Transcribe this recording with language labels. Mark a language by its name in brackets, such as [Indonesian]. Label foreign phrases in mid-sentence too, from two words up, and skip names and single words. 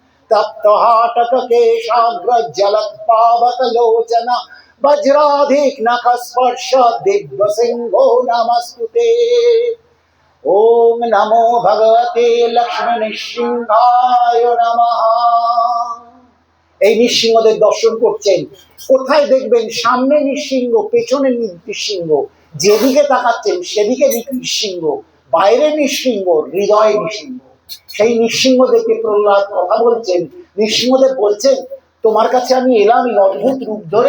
[Sanskrit] तप्तहाटककेशाग्रज्जलत्पावकलोचन वज्राधिकनखस्पर्श दिव्यसिंहो नमस्तुते। ओम नमो भगवते लक्ष्मी नृसिंहाय नमः। [Bangla] এই নৃসিংহদের দর্শন করছেন, কোথায় দেখবেন সামনে নৃসিংহ, পেছনে নৃসিংহ, যেদিকে তাকাচ্ছেন সেদিকে নৃসিংহ, বাইরে নৃসিংহ, হৃদয়ে নৃসিংহ। সেই নৃসিংহ দেখে প্রহ্লাদ কথা বলছেন, নৃসিংহদেব বলছেন তোমার কাছে আমি এলাম এই অদ্ভুত রূপ ধরে।